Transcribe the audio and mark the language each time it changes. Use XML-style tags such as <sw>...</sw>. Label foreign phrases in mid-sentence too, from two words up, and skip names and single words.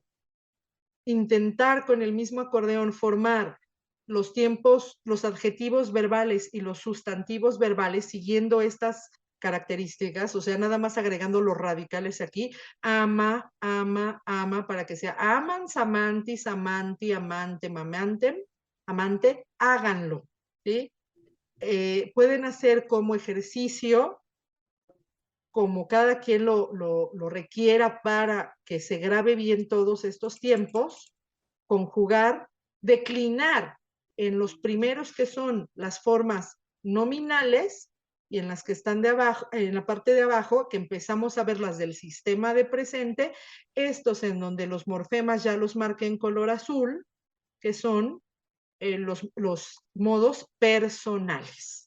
<es>Intentar con el mismo acordeón formar los tiempos, los adjetivos verbales y los sustantivos verbales siguiendo estas características, o sea, nada más agregando los radicales aquí, ama, ama, ama, para que sea</es> <la>amans, amantis, amanti, amante, mamantem,</la> <es>amante, háganlo, ¿sí? Pueden hacer como ejercicio, como cada quien lo requiera para que se grabe bien todos estos tiempos, conjugar, declinar en los primeros que son las formas nominales y en las que están de abajo, en la parte de abajo, que empezamos a ver las del sistema de presente, estos en donde los morfemas ya los marqué en color azul, que son los modos personales.</es>